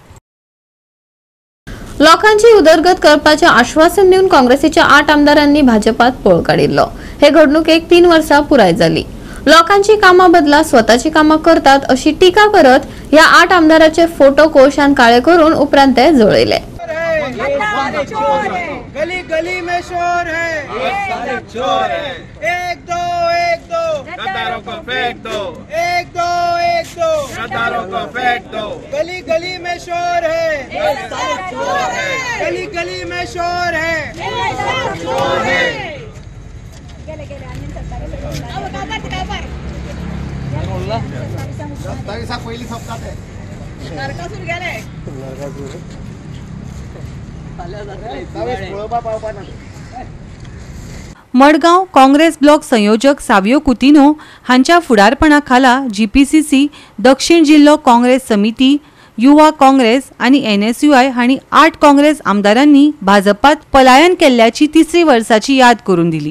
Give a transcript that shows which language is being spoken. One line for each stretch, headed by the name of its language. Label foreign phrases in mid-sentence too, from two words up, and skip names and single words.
Konkani: लोकांची उदरगत करपाचे आश्वासन दिवन काँग्रेसीच्या 8 आमदारांनी भाजपात पळ काडिल्लो. हे घडणुकेक 3 वर्सां पुराय जाली. लोकांची कामां बदला स्वताची कामां करतात अशी टीका करत ह्या 8 आमदाराचे फोटो कोळशान काळे करून उपरांत ते जळयले.
Hindi: गली गली में शोर है, सारे चोर है, एक दो गद्दारों को फेंक दो, एक दो गद्दारों को फेंक दो. गली गली में शोर है, सारे चोर है, गली गली में शोर है, सारे चोर है.
Konkani: पहिली सप्ताह है नरकासूर गेले. मडगांव काँग्रेस ब्लॉक संयोजक सावियो कुतिनो हांच्या फुडारपणा खाला GPCC, दक्षिण जिल्लो काँग्रेस समिती, युवा काँग्रेस आणि NSUI हांणी 8 काँग्रेस आमदारांनी भाजपात पलायन केल्ल्याची 3री वर्साची याद करून दिली.